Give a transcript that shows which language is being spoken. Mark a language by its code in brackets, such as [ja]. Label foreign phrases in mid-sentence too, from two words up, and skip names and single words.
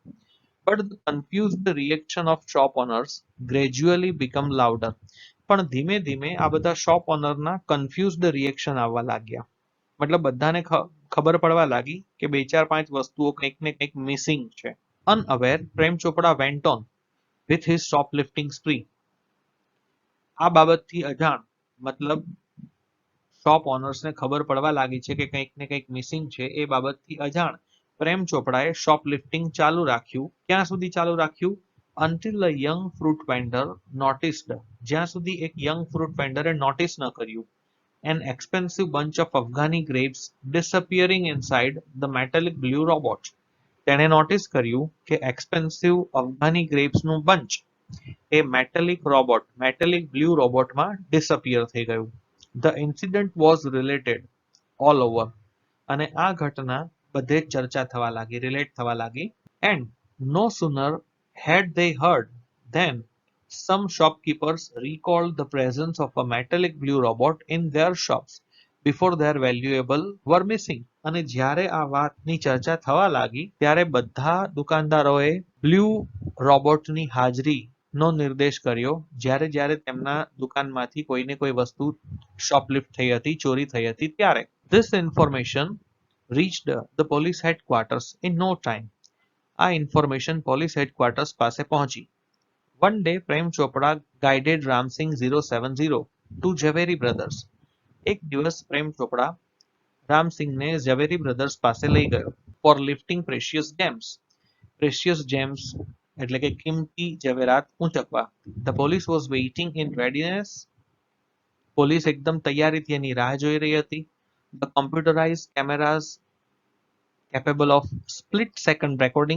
[en] But the confused reaction of shop owners gradually become louder. [gu] પણ ધીમે ધીમે આ બધા શોપ ઓનરના [en] confused reaction [gu] આવવા લાગ્યા. મતલબ બધાને ખબર પડવા લાગી કે બે ચાર પાંચ વસ્તુઓ કંઈક ને કંઈક મિસિંગ છે. [en] unaware Prem Chopra went on with his shoplifting spree. [gu] આ બાબતથી અજાણ, મતલબ શોપ ઓનર્સને ખબર પડવા લાગી છે કે કંઈક ને કંઈક મિસિંગ છે, એ બાબતથી અજાણ પ્રેમ ચોપડાએ શોપલિફ્ટિંગ ચાલુ રાખ્યું. ક્યાં સુધી ચાલુ રાખ્યું? [en] until a young fruit vendor noticed, [gu] જ્યાં સુધી એક [en] young fruit [gu] વેન્ડરે નોટિસ ન કર્યું, [en] an expensive bunch of Afghani grapes disappearing inside the metallic blue robot. [gu] તેણે નોટિસ કર્યું કે [en] expensive Afghani [gu] ગ્રેપ્સનું બંચ એ [en] metallic robot, metallic blue [gu] રોબોટમાં ડિસઅપિયર થઈ ગયું. [en] the incident was related all over, [gu] અને આ ઘટના બધે જ ચર્ચા થવા લાગી, રિલેટ થવા લાગી. [en] And no sooner had they heard than some shopkeepers recalled the presence of a metallic blue robot in their shops before their valuable were missing. [gu] અને જ્યારે આ વાતની ચર્ચા થવા લાગી ત્યારે બધા દુકાનદારોએ બ્લુ રોબોટની હાજરીનો નિર્દેશ કર્યો જ્યારે જ્યારે તેમના દુકાનમાંથી કોઈને કોઈ વસ્તુ શોપલિફ્ટ થઈ હતી, ચોરી થઈ હતી ત્યારે. [en] This information reached the police headquarters in no time. [gu] આ [en] information police headquarters [gu] પાસે પહોંચી. [en] One day, Prem Chopra guided Ram Singh 070 to Javeri Brothers. [gu] એક દિવસ પ્રેમ ચોપડા રામસિંહને ઝવેરી બ્રધર્સ પાસે લઈ ગયો [en] for lifting precious gems. precious gems [gu] એટલે કે કિંમતી જવેરાત ઊંચકવા. [en] The police was waiting in readiness. [gu] પોલીસ એકદમ તૈયારીથી એની રાહ જોઈ રહી હતી. [en] the computerise cameras capable of split second recording.